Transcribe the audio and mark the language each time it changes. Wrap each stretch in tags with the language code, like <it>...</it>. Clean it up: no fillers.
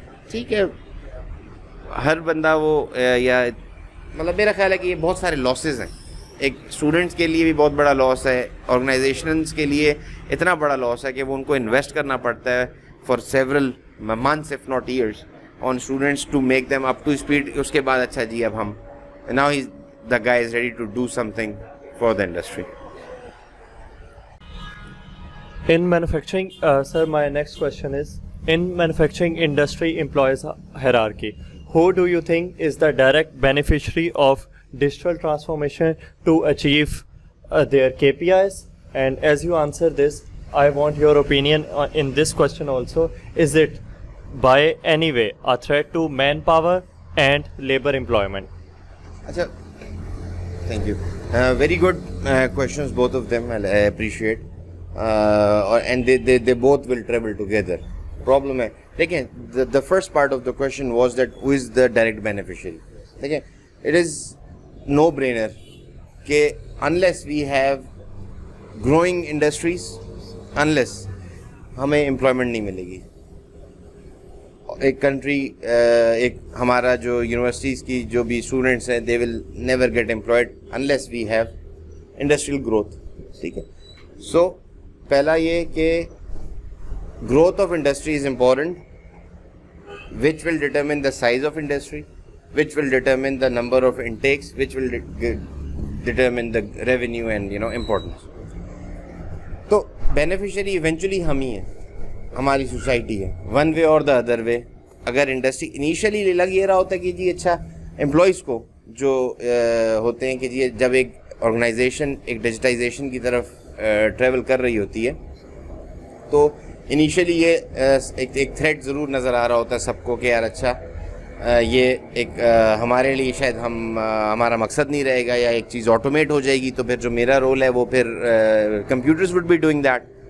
<ur>ٹھیک ہے, ہر بندہ وہ یا مطلب میرا خیال ہے کہ یہ بہت سارے لاسز ہیں. ایک اسٹوڈنٹس کے لیے بھی بہت بڑا لاس ہے, آرگنائزیشنز کے لیے اتنا بڑا لاس ہے کہ وہ ان کو انویسٹ کرنا پڑتا ہے</ur> <en>For several months if not years on students to make them up to speed.</en> <ur>اس کے بعد اچھا جی اب ہم now</ur> <en>the guy is ready to do something for the industry. In manufacturing, sir, my next question is, in manufacturing industry employs hierarchy. Who do you think is the direct beneficiary of digital transformation to achieve their KPIs? And as you answer this, I want your opinion in this question also. Is it by any way a threat to manpower and labor employment? Achha, thank you. Very good questions, both of them. I appreciate. And they both will travel together.</en> <ur>Problem hai, dekhiye,</ur> <en>the first part of the question was that who is the direct beneficiary.</en> <ur>Dekhiye,</ur> <en>it is no brainer ke unless we have growing industries, unless</en> <ur>ہمیں</ur> <en>employment</en> <ur>نہیں ملے گی. ایک country, ایک ہمارا جو universities کی جو بھی اسٹوڈنٹس ہیں,</ur> <en>They will never get employed unless we have industrial growth.</en> <ur>ٹھیک ہے,</ur> <en>So پہلا یہ کہ growth of industry is important, which will determine the size of industry, which will determine the number of intakes, which will determine the revenue and importance.</en> <ur>تو beneficiary eventually ہم ہی ہیں, ہماری society ہے,</ur> <en>One way اور the other way.</en> <ur>اگر industry initially لگ یہ رہا ہوتا ہے کہ جی اچھا امپلائیز کو جو ہوتے ہیں کہ جی جب ایک آرگنائزیشن ایک ڈیجیٹائزیشن کی طرف ٹریول کر رہی ہوتی ہے تو انیشلی یہ ایک تھریٹ ضرور نظر آ رہا ہوتا ہے سب کو کہ یار اچھا یہ ایک ہمارے لیے شاید ہمارا مقصد نہیں رہے گا, یا ایک چیز آٹومیٹ ہو جائے گی تو پھر جو میرا رول ہے وہ پھر</ur> <en>Computers would be doing that.</en>